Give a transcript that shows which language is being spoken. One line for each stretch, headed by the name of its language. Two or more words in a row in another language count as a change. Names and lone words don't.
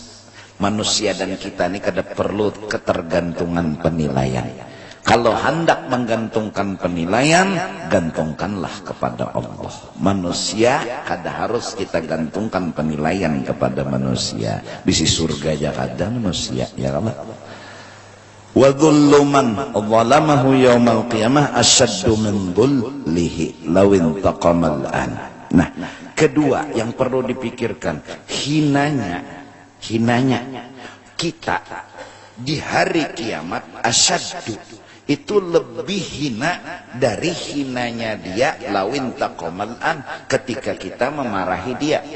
Banjar: Manusia dan kita ini kada perlu ketergantungan penilaian. Kalau hendak menggantungkan penilaian, gantungkanlah kepada Allah. Manusia kada harus kita gantungkan penilaian kepada manusia. Bisi surga aja kada manusia,
Arabic: يا الله. وذل من ظلمه يوم القيامة أشد من ذله لو انتقم منه.
Banjar: Nah, kedua yang perlu dipikirkan, hinanya kita di hari kiamat asyaddu, itu lebih hina dari hinanya dia
Arabic: لو انتقم منه
Banjar: ketika kita memarahi dia.